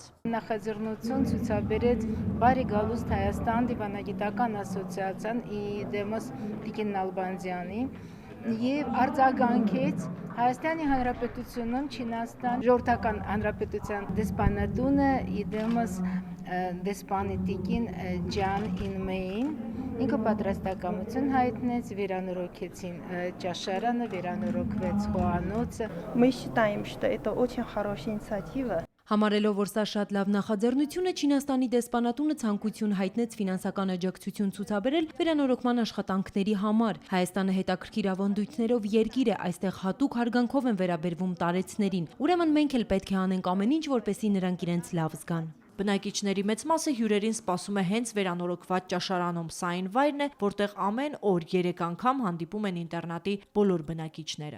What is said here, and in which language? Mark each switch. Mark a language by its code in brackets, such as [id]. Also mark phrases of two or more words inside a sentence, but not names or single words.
[hy] Նախաձեռնություն ցուցաբերեց Բարի Գալուստ Հայաստան դիվանագիտական ասոցիացիան դեմոս Տիկին Նալբանդյանի եւ արձագանքեց Հայաստանի Հանրապետությունում Չինաստան ժողովրդական հանրապետության դեսպանատունը դեմոս դեսպանի Տիկին Ջան Ինմեին ինքը պատրաստակամություն հայտնեց, վերանորոգեցին ճաշարանը, վերանորոգվեց խոհանոցը։ [ru] Мы считаем, что это очень хорошая инициатива. [hy] Համարելով, որ սա շատ լավ նախաձեռնություն է, Չինաստանի դեսպանատունը ցանկություն հայտնեց ֆինանսական աջակցություն ցուցաբերել վերանորոգման աշխատանքների համար։ Հայաստանը հետաքրքիր ավանդույթներով երկիր է, այստեղ հատուկ հարգանքով են վերաբերվում տարեցներին։ Ուրեմն մենք էլ պետք է անենք ամեն ինչ, որպեսզի նրանք իրենց լավ զգան։ Բնակիչների մեծ մասը հյուրերին սպասում է հենց վերանորոգված ճաշարանում։ Սա այն վայրն է, որտեղ ամեն օր 3 անգամ հանդիպում են ինտերնատի բոլոր բնակիչները։